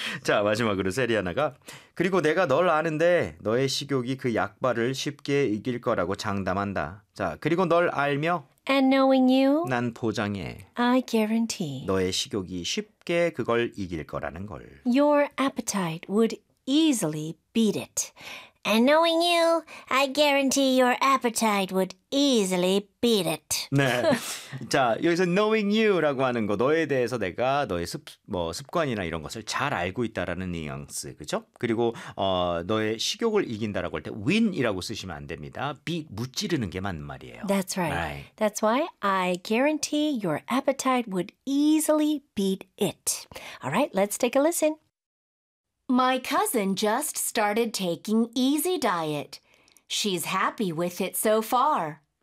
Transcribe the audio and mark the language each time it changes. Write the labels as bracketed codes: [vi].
[ko] 자, 마지막으로 세리아나가 그리고 내가 널 아는데 너의 식욕이 그 약발을 쉽게 이길 거라고 장담한다. 자, 그리고 널 알며 [en] And knowing you, [ko] 난 보장해. [en] I guarantee. [ko] 너의 식욕이 쉽게 그걸 이길 거라는 걸. [en] Your appetite would easily beat it. And knowing you, I guarantee your appetite would easily beat it. [ko] 네. 자, 여기서 [en] knowing you [ko] 라고 하는 거 너에 대해서 내가 너의 습관이나 이런 것을 잘 알고 있다라는 뉘앙스. 그렇죠? 그리고 너의 식욕을 이긴다라고 할 때 win이라고 쓰시면 안 됩니다. beat 무찌르는 게 맞는 말이에요. [en] That's right. right. That's why I guarantee your appetite would easily beat it. All right, let's take a listen. My cousin just started taking easy diet. She's happy with it so far.